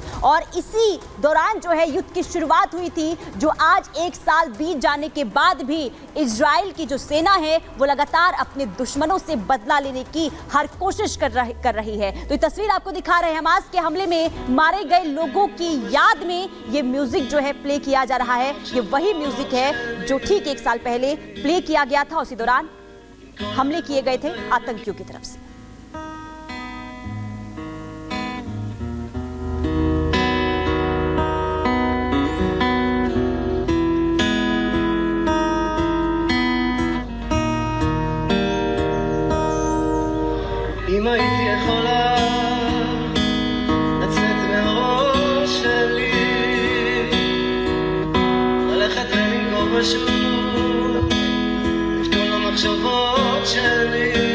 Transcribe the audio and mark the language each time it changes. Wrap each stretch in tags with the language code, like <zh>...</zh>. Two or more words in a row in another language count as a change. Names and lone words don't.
<hi>और इसी दौरान जो है युद्ध की शुरुआत हुई थी जो आज 1 साल बीत जाने के बाद भी इजराइल की जो सेना है वो लगातार अपने दुश्मनों से बदला लेने की हर कोशिश कर रही है। तो ये तस्वीर आपको दिखा रहे हैं, हमास के हमले में मारे गए लोगों की याद में ये म्यूजिक जो है प्ले किया जा रहा है। ये वही म्यूजिक है जो ठीक 1 साल पहले प्ले किया गया था, उसी दौरान हमले किए गए थे आतंकियों की तरफ से।</hi> <he>אם הייתי יכולה לצאת מהראש שלי, ללכת ולנגור בשוק את כל המחשבות שלי,</he>